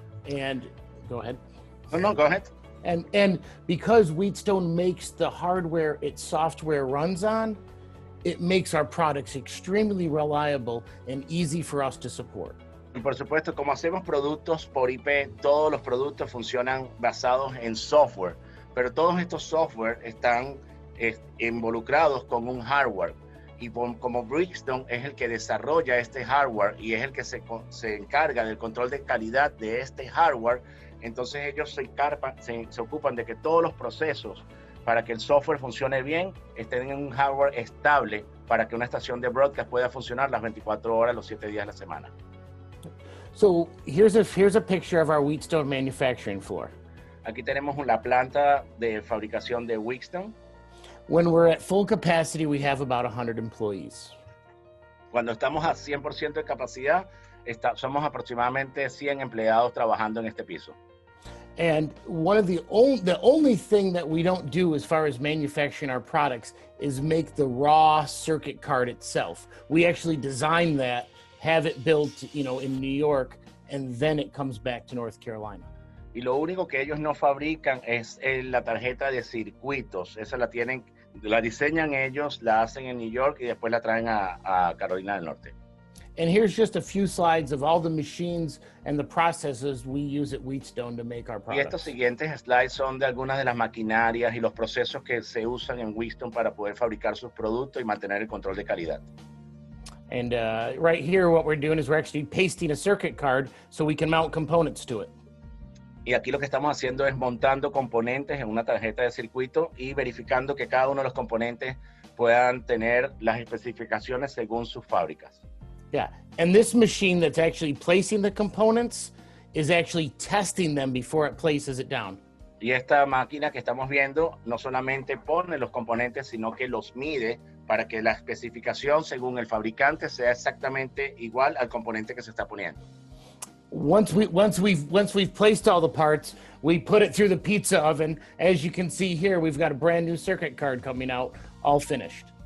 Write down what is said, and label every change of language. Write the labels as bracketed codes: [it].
[en] And go ahead. No, go ahead. And because Wheatstone makes the hardware its software runs on, it makes our products extremely reliable and easy for us to support. [es] Y por supuesto, como hacemos productos por IP, todos los productos funcionan basados en software, pero todos estos software están involucrados con un hardware. Y como Wheatstone es el que desarrolla este hardware y es el que se encarga del control de calidad de este hardware, entonces ellos se ocupan de que todos los procesos para que el software funcione bien estén en un hardware estable para que una estación de broadcast pueda funcionar las 24 horas, los 7 días de la semana. [en] So here's a picture of our Wheatstone manufacturing floor. [es] Aquí tenemos la planta de fabricación de Wheatstone. [en] When we're at full capacity, we have about 100 employees. [es] Cuando estamos a 100% de capacidad, somos aproximadamente 100 empleados trabajando en este piso. [en] And one of the only thing that we don't do as far as manufacturing our products is make the raw circuit card itself. We actually design that, have it built, in New York, and then it comes back to North Carolina. [es] Y lo único que ellos no fabrican es la tarjeta de circuitos. Esa la diseñan ellos, la hacen en New York y después la traen a Carolina del Norte. [en] And here's just a few slides of all the machines and the processes we use at Wheatstone to make our [es] Y estos [en] products. [es] siguientes slides son de algunas de las maquinarias y los procesos que se usan en Wheatstone para poder fabricar sus productos y mantener el control de calidad. [en] And right here, what we're doing is we're actually pasting a circuit card so we can mount components to it. [es] Y aquí lo que estamos haciendo es montando componentes en una tarjeta de circuito y verificando que cada uno de los componentes puedan tener las especificaciones según sus fábricas. [en] Yeah, and this machine that's actually placing the components is actually testing them before it places it down. [es] Y esta máquina que estamos viendo no solamente pone los componentes, sino que los mide para que la especificación según el fabricante sea exactamente igual al componente que se está poniendo. [en] Once we've placed all the parts, we put it through the pizza oven. As you can see here, we've got a brand new circuit card coming out, all finished.